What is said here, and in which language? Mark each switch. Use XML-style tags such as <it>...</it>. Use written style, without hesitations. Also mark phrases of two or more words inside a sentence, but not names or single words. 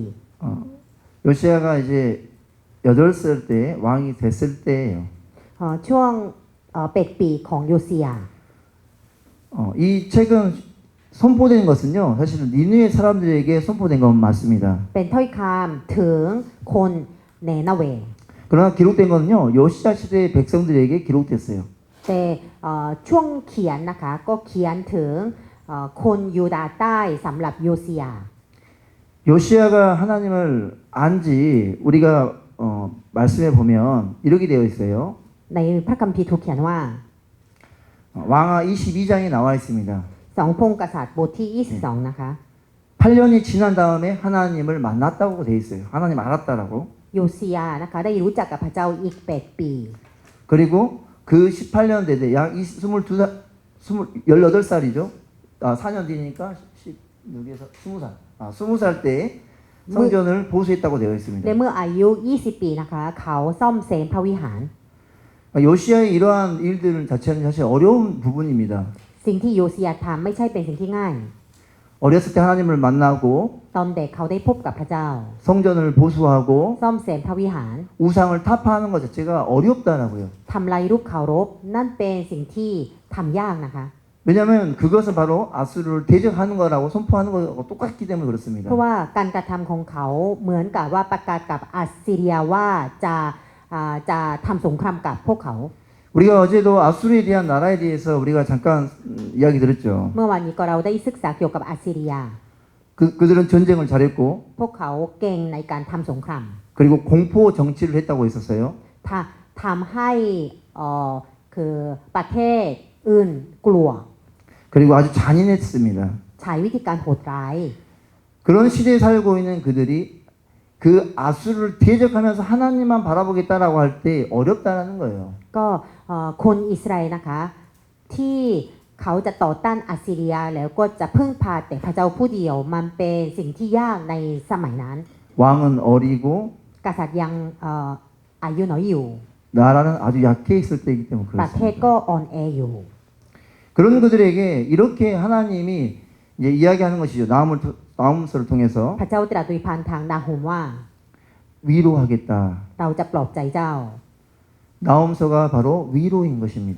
<ko>요시아가 이제 8살 때 왕이 됐을 때예요.</ko> <th>ช่วงเป็ดปีของโยเซีย</th> <ko>이 책은 선포된 것은요. 사실 니느웨 사람들에게 선포된 건 맞습니다.</ko> <th>เป็นถ้อยคำถึงคนเนนาเว</th> <ko>그러나 기록된 거는요. 요시아 시대의 백성들에게 기록됐어요.</ko> <th>แต่ช่วงเขียนนะคะก็เขียนถึงคนยูดาห์ใต้สำหรับโยเซีย</th> <ko>요시아가 하나님을 안지 우리가 말씀에 보면 이렇게 되어 있어요.</ko> <th>ในพระคัมภีร์ถูกเขียนว่า</th> <ko>왕하 22장에 나와 있습니다.</ko> <th>สองพงศ์กษัตริย์บทที่ 22 นะคะ</th> <ko>8년이 지난 다음에 하나님을 만났다고 되어 있어요. 하나님 알았다라고.</ko> <th>โยเซียนะคะได้รู้จักกับพระเจ้าอีก8 ปี</th> <ko>그리고 그 18년 되되 약 18살이죠. 4년 뒤니까 16에서 20살. 20살 때 성전을 보수했다고 되어</ko> <th>และ</th> <ko>있습니다.</ko> <th>เมื่ออายุ 20 ปีนะคะเขาซ่อมแซมพระวิหาร</th> <ko>요시아의 이러한 일들 자체는 사실 어려운 부분입니다.</ko> <th>สิ่งที่โยเซียทำไม่ใช่เป็นสิ่งที่ง่าย</th> <ko>어렸을 때 하나님을 만나고</ko> <th>ตอนเด็กเขาได้พบกับพระเจ้า</th> <ko>성전을 보수하고</ko> <th>ซ่อมแซมพระวิหาร</th> <ko>우상을 타파하는 것 자체가 어렵다라고요.</ko> <th>ทำลายรูปเคารพนั่นเป็นสิ่งที่ทำยากนะคะ</th> <ko>왜냐하면 그것은 바로 아수르를 대적하는 거라고 선포하는 거하고 똑같기 때문에</ko> <th>เพ</th> <ko>그렇습니다.</ko> <th>ราะว่าการกระทำของเขาเหมือนกับว่าประกาศกับอัสซีเรียว่าจะทำสงครามกับพวกเขา</th> <ko>우리가 어제도 아수르에 대한 나라에 대해서 우리가 잠깐 이야기 들었죠.</ko> <th>เมื่อวานนี้ก็เราได้ศึกษาเกี่ยวกับอัสซีเรีย</th> <ko>그들은 전쟁을 잘했고</ko> <th>พวกเขาเก่งในการทำสงคราม</th> <ko>그리고 공포 정치를 했다고 했었어요.</ko> <th>ทำให้คือประเทศอื่นกลัว</th> <ko>그리고 아주 잔인했습니다.</ko> <th>ใช้วิธีการโหดร้าย</th> <ko>그런 시대에 살고 있는 그들이 그 아수르를 대적하면서 하나님만 바라보겠다라고 할 때 어렵다라는 거예요.</ko> <th>ก็คนอิสราเอลนะคะที่เขาจะต่อต้านอัสซีเรียแล้วก็จะพึ่งพาแต่พระเจ้าผู้เดียวมันเป็นสิ่งที่ยากในสมัยนั้น</th> <ko>왕은 어리고</ko> <th>กษัตริย์ยังอายุน้อยอยู่</th> <ko>나라는 아주 약해 있을 때이기 때문에</ko> <th>ประเทศ</th> <ko>그렇습니다.</ko> <th>ก็อ่อนแออยู่</th> <ko>그런 그들에게 이렇게 하나님이 이제 이야기하는 것이죠. 나움서를 통해서</ko> <th>พระเจ้าตรัสโดยผ่านทางนาฮูมว่า</th> <ko>위로하겠다.</ko> <th>เราจะปลอบใจเจ้า</th> <ko>나움서가 바로 위로인 것입니다.</ko>